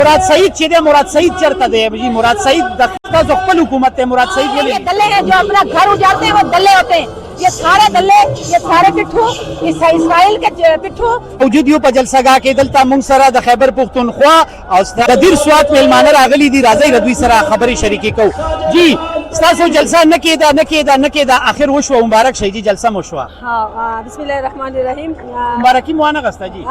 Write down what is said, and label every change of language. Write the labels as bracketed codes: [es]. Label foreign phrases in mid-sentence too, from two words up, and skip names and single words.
[ps] مراد سعید چې دی مراد سعید چرته دی جی مراد سعید د تاسو خپل حکومت ته مراد سعید [ur] یہ دلے ہیں جو اپنا گھر اجاڑتے ہیں وہ دلے ہوتے ہیں. یہ سارے دلے یہ سارے پٹھو اسرائیل کے پٹھو [ps] موجود یو په جلسه گاه کې دلته موږ سره د خیبر پختونخوا او د دیر سوات میلمانه راغلي دي. راځي د دوی سره خبرې شریکې کوو. جی ستاسو جلسه نه کېده اخر وشوه مبارک شي جی جلسه مو شوه. [ar] بسم الله الرحمن الرحیم. [ps] مبارکي مو ونه غسته جی